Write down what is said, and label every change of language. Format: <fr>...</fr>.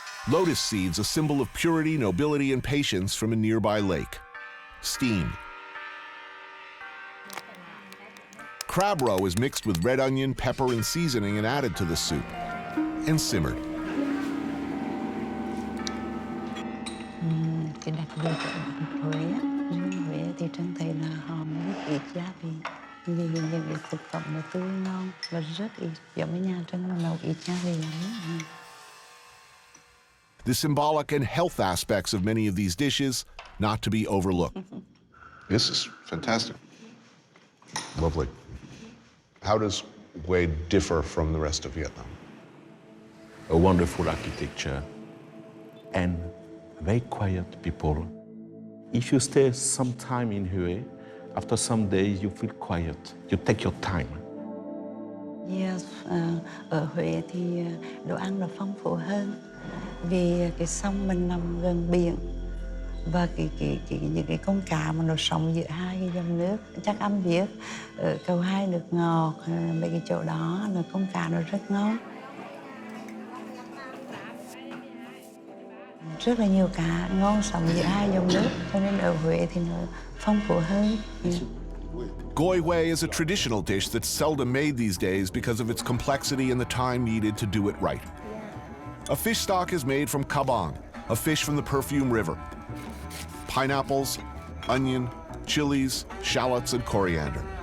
<en>Lotus seeds, a symbol of purity, nobility, and patience from a nearby lake. Steamed. Crab roe is mixed with red onion, pepper, and seasoning and added to the soup, and simmered.</en> <vi>Cái đặc biệt của Huế, riêng Huế thì Trân thấy là họ rất ít gia vị. Vì những cái thực phẩm nó tươi ngon và rất ít, giống như nhà Trân mà nấu ít gia vị lắm.</vi> <en>The symbolic and health aspects of many of these dishes not to be overlooked. This is fantastic. Lovely. How does Hui differ from the rest of Vietnam? A wonderful architecture and very quiet people. If you stay some time in Hue, after some days you feel quiet. You take your time.</en> <vi>Yes, ở Huế thì đồ ăn nó phong phú hơn vì cái sông mình nằm gần biển và những cái con cá mà nó sống giữa hai cái dòng nước. Chắc anh biết ở cầu Hai nước ngọt, mấy cái chỗ đó là con cá nó rất ngon. Rất là nhiều cá ngon sống giữa hai dòng nước, cho nên ở Huế thì nó phong phú hơn.</vi> <en>Goi Hui is a traditional dish that's seldom made these days because of its complexity and the time needed to do it right. A fish stock is made from kabang, a fish from the Perfume River. Pineapples, onion, chilies, shallots, and coriander.</en>